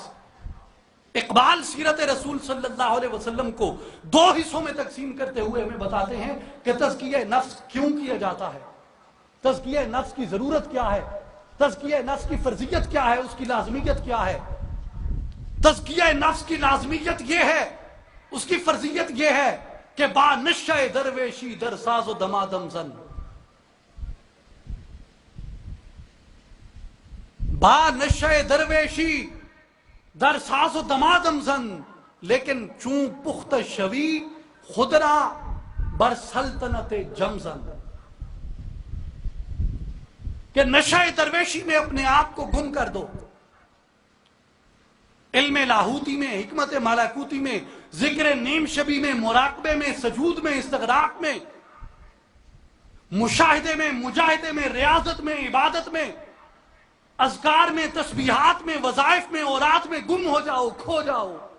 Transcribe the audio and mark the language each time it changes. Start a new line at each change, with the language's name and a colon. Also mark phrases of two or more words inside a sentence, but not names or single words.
Urdu: اقبال سیرت رسول صلی اللہ علیہ وسلم کو دو حصوں میں تقسیم کرتے ہوئے ہمیں بتاتے ہیں کہ تزکیہ نفس کیوں کیا جاتا ہے، تزکیہ نفس کی ضرورت کیا ہے، تزکیہ نفس کی فرضیت کیا ہے، اس کی لازمیت کیا ہے۔ تزکیہ نفس کی لازمیت یہ ہے، اس کی فرضیت یہ ہے کہ
Persian: با نشہ درویشی در ساز و دمادم زن، با نشہ درویشی در ساز و دمادم زن، لیکن چون پخت شوی خدرا بر سلطنت جمزن،
Urdu: کہ نشہ درویشی میں اپنے آپ کو گم کر دو، علم لاہوتی میں، حکمت ملکوتی میں، ذکر نیم شبی میں، مراقبے میں، سجود میں، استغراق میں، مشاہدے میں، مجاہدے میں، ریاضت میں، عبادت میں، اذکار میں، تسبیحات میں، وظائف میں، اورات میں گم ہو جاؤ، کھو جاؤ۔